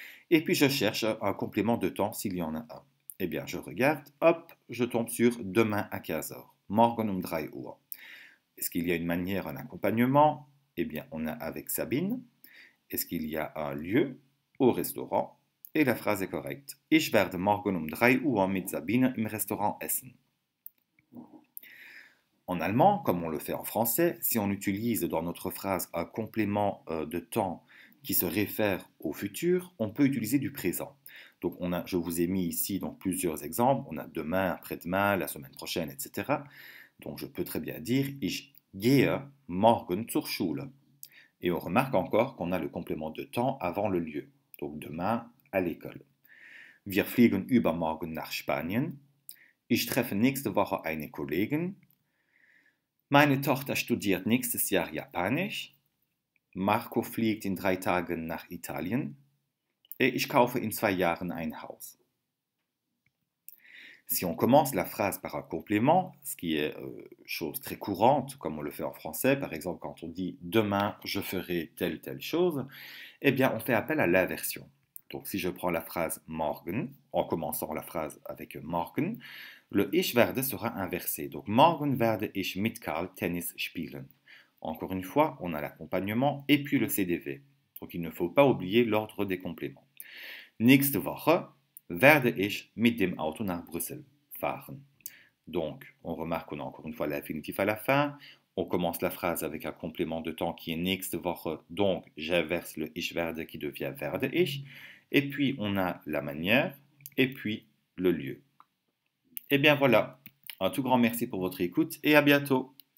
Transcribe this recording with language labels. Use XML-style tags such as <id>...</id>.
<fr>Et puis je cherche un complément de temps s'il y en a un. Eh bien je regarde, hop, je tombe sur demain à 15 heures,</fr> <de>morgen 3 Uhr.</de> <fr>Est-ce qu'il y a une manière, un accompagnement? Eh bien on a avec Sabine. Est-ce qu'il y a un lieu? Au restaurant. Et la phrase est correcte.</fr> <de>Ich werde morgen 3 Uhr mit Sabine im Restaurant essen.</de> <fr>En allemand, comme on le fait en français, si on utilise dans notre phrase un complément de temps qui se réfère au futur, on peut utiliser du présent. Donc je vous ai mis ici donc, plusieurs exemples. On a demain, après-demain, la semaine prochaine, etc. Donc je peux très bien dire</fr> <de>Ich gehe morgen zur Schule.</de> <fr>Et on remarque encore qu'on a le complément de temps avant le lieu. Donc demain, à l'école.</fr> <de>Wir fliegen übermorgen nach Spanien. Ich treffe nächste Woche eine Kollegin. Meine Tochter studiert nächstes Jahr Japanisch. Marco fliegt in 3 Tagen nach Italien. Et ich kaufe in 2 Jahren ein Haus.</de> <fr>Si on commence la phrase par un complément, ce qui est chose très courante, comme on le fait en français, par exemple quand on dit « demain, je ferai telle chose », eh bien on fait appel à l'inversion. Donc si je prends la phrase « morgen », en commençant la phrase avec « morgen », le «</fr> <de>ich werde</de> <fr>» sera inversé.</fr> <de>Donc « morgen werde ich mit Karl Tennis spielen ».</de> <fr>Encore une fois, on a l'accompagnement et puis le CDV. Donc il ne faut pas oublier l'ordre des compléments.</fr> <de>Nächste Woche werde ich mit dem Auto nach Brüssel fahren.</de> <fr>Donc, on remarque qu'on a encore une fois l'infinitif à la fin. On commence la phrase avec un complément de temps qui est</fr> <de>nächste Woche,</de> <fr>donc j'inverse le</fr> <de>ich werde</de> <fr>qui devient</fr> <de>werde ich.</de> <fr>Et puis, on a la manière et puis le lieu. Et bien voilà, un tout grand merci pour votre écoute et à bientôt.</fr>